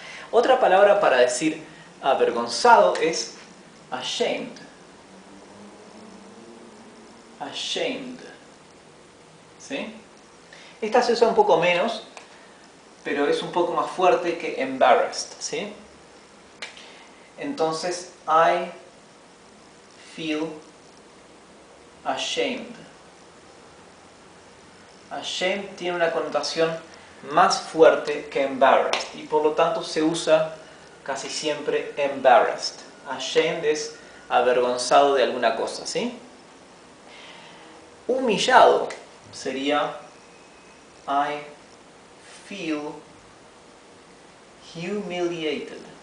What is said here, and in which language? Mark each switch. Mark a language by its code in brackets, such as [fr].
[es] Otra palabra para decir avergonzado es ashamed. Ashamed. ¿Sí? Esta se usa un poco menos, pero es un poco más fuerte que embarrassed. ¿Sí? [en] Entonces, I feel ashamed. [es] Ashamed tiene una connotación más fuerte que embarrassed y por lo tanto se usa casi siempre embarrassed. Ashamed es avergonzado de alguna cosa, ¿sí? Humillado sería [en] I feel humiliated.